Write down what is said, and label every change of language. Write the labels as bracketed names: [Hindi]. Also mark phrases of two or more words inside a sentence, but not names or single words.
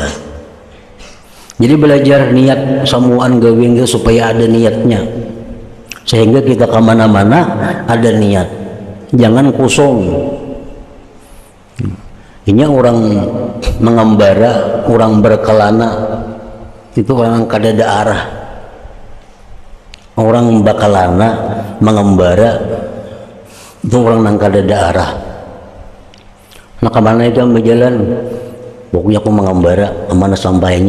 [Indonesian] Jadi belajar niat [Banjar] samuan gawing [Indonesian] supaya ada niatnya, sehingga kita kemana-mana ada niat, jangan kosong. Ini orang mengembara, orang berkelana itu orang kadada arah. [Banjar] Orang bakalana mengembara itu orang nang kadada arah. [Indonesian] Nah, kemana itu ambil jalan? Pokoknya aku mengembara, kemana sampainya?